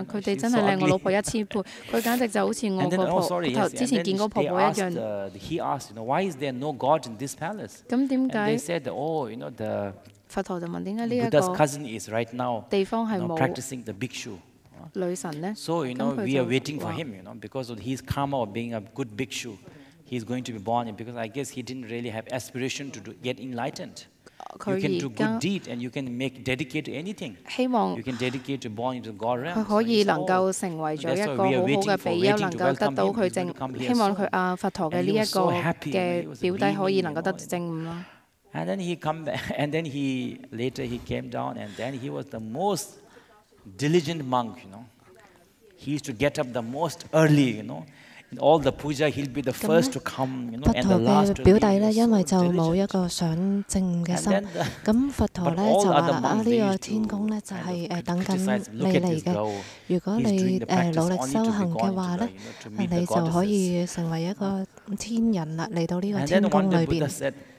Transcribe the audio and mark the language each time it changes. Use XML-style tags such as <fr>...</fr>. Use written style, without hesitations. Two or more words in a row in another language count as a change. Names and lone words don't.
<yue>佢哋真係靚我老婆1000倍。佢簡直就好似我個婆之前見嗰婆婆一樣。咁點解？佛陀就問點解呢一個地方係冇女神呢？</yue> <en>So, we are waiting for him, because of his karma of being a good bhikshu. He's going to be born, because I guess he didn't really have aspiration to get enlightened. You can do good deed and you can dedicate to anything. You can dedicate to born into God realm.</en> <yue>佢可以能夠成為咗一個好好嘅比丘，能夠得到佢證。希望佢佛陀嘅呢一個嘅表弟可以能夠得證悟咯。</yue> <en>And then he come back, and then later he came down, and then he was the most diligent monk, He used to get up the most early, In all the puja, he'll be the first to come, and the last to leave.</en> <yue>佛陀嘅表弟咧，因為就冇一個想證悟嘅心，咁佛陀咧就話啦：呢個天宮咧就係等緊你嚟嘅。如果你努力修行嘅話咧，你就可以成為一個天人啦，嚟到呢個天宮裏邊。</yue>